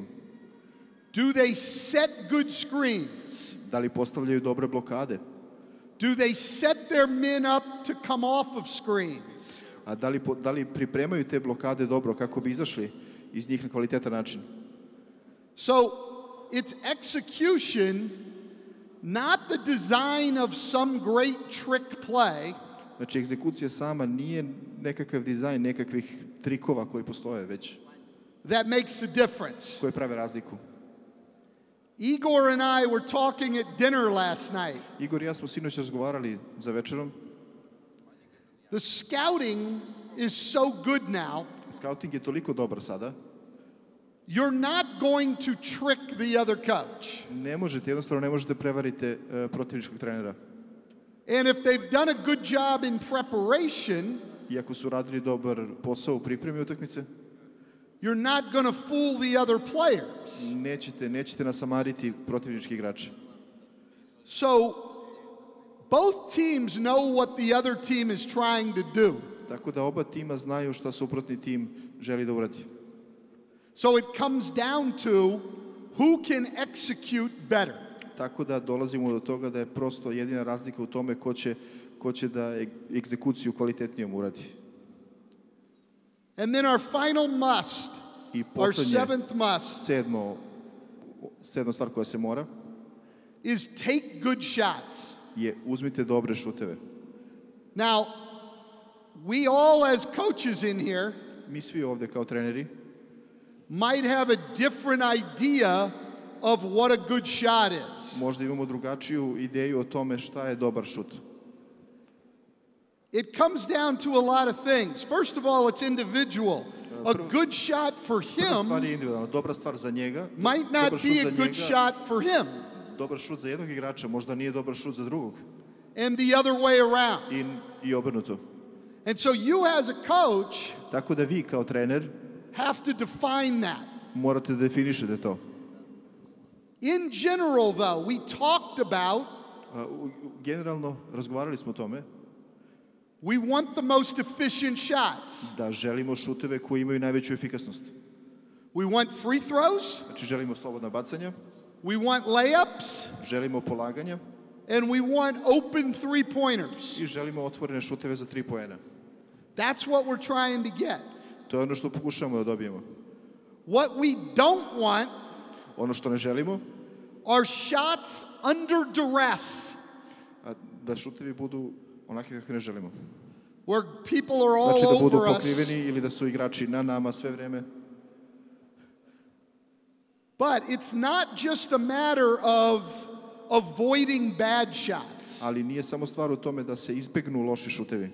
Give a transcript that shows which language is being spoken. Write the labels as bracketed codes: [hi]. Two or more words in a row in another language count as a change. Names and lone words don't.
[en] Do they set good screens? [sr] Da li postavljaju dobre blokade? [en] Do they set their men up to come off of screens? [sr] A da li pripremaju te blokade dobro kako bi izašli iz njih na kvalitetan način? [en] So it's execution, not the design of some great trick play. [sr] Znači, egzekucija sama nije nekakav dizajn nekakvih trikova koji postoje, već [en] that makes a difference. [sr] Koje prave razliku. [en] Igor and I were talking at dinner last night. [sr] Igor i ja smo sinoć razgovarali za večerom. [en] The scouting is so good now. [sr] Scouting je toliko dobar sada. [en] You're not going to trick the other coach. [sr] Jednostavno ne možete prevariti protivničkog trenera. [en] And if they've done a good job in preparation, [sr] i ako su radili dobar posao u pripremi utakmice, [en] you're not going to fool the other players. [sr] Nećete nasamariti protivnički igrače. [en] So both teams know what the other team is trying to do. [sr] Tako da oba tima znaju šta suprotni tim želi da uradi. [en] So it comes down to who can execute better. [sr] Tako da dolazimo do toga da je prosto jedina razlika u tome ko će da egzekuciju kvalitetnijom uradi. [en] And then our final must, our seventh must, [sr] sedma stvar koja se mora, [en] is take good shots. [sr] Je uzmite dobre šuteve. [en] Now, we all as coaches in here, [sr] mi svi ovde kao treneri, [en] might have a different idea of what a good shot is. [sr] Možda imamo drugačiju ideju o tome šta je dobar šut. [en] It comes down to a lot of things. First of all, it's individual. A good shot for him [sr] stvar je individualna. Dobra stvar za njega [en] might not be a good shot for him. [sr] Dobar šut za jednog igrača možda nije dobar šut za drugog. [en] And the other way around. [sr] I obrnuto. [en] And so you as a coach, [sr] tako da vi kao trener [en] have to define that. [sr] Morate da definišete to. [en] In general, though, we talked about [sr] generalno razgovarali smo o tome. [en] We want the most efficient shots. [sr] Da želimo šuteve koji imaju najveću efikasnost. [en] We want free throws. [sr] Znači želimo slobodna bacanja. [en] We want layups. [sr] Želimo polaganja. [en] And we want open three-pointers. [sr] I želimo otvorene šuteve za 3 poena. [en] That's what we're trying to get. [sr] To je ono što pokušamo da dobijemo. [en] What we don't want, [sr] ono što ne želimo, [en] are shots under duress. [sr] Da šutevi budu onake kakve ne želimo. [en] Where people are all [sr] znači da budu [en] over [sr] pokriveni ili da su igrači na nama sve vreme. [en] But it's not just a matter of avoiding bad shots. [sr] Ali nije samo stvar u tome da se izbegnu loši šutevi.